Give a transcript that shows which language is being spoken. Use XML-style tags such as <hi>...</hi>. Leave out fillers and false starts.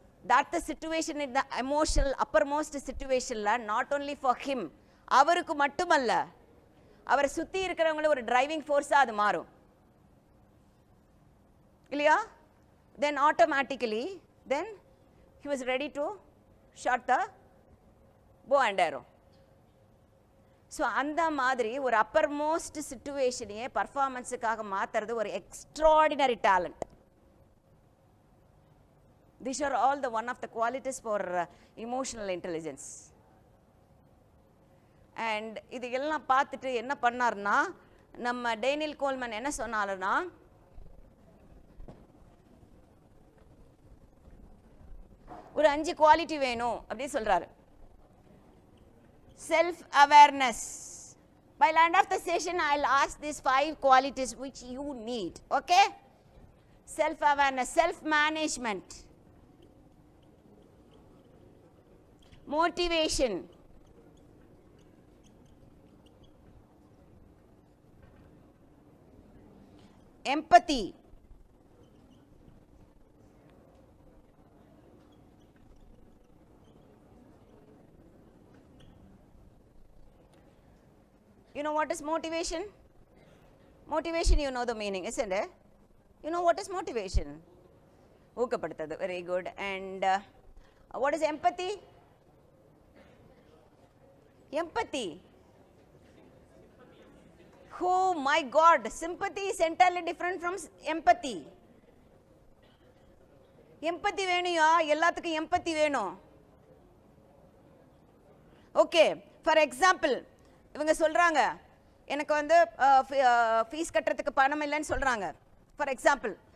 <en>That's the situation in the emotional uppermost situation, not only for him.</en> <ta>அவருக்கு மட்டுமல்ல, அவரை சுற்றி இருக்கிறவங்கள ஒரு டிரைவிங் ஃபோர்ஸாக அது மாறும் இல்லையா?</ta> <en>Then automatically then he was ready to shot the bow and arrow.</en> <ta>So அந்த மாதிரி ஒரு அப்பர் மோஸ்ட் சிச்சுவேஷனையே பர்ஃபார்மன்ஸுக்காக மாற்றுறது ஒரு extraordinary talent.</ta> <en>These are all the one of the qualities for emotional intelligence.</en> <ta>And இது எல்லாம் பார்த்துட்டு என்ன பண்ணார்னா, நம்ம டேனியல் கோல்மன் என்ன சொன்னாலும்னா, ஒரு 5 குவாலிட்டி வேணும் அப்படின்னு சொல்றாரு.</ta> <en>Self awareness. By the end of the session I'll ask these 5 qualities which you need. Okay? Self awareness, self management, motivation, empathy, you know what is motivation? Motivation, you know the meaning, isn't it? You know what is motivation?</en> <ta>ஊக்கப்படுத்துறது.</ta> <en>Very good. And what is empathy? Empathy. Oh my God, sympathy is entirely different from empathy.</en> <ta>Empathy வேணும்யா, எல்லாத்துக்கும் empathy வேணும். Okay, for example, இவங்க சொல்கிறாங்க, எனக்கு வந்து fees கட்டுறதுக்கு பணம் இல்லைன்னு சொல்கிறாங்க</ta> <en>For example.</en>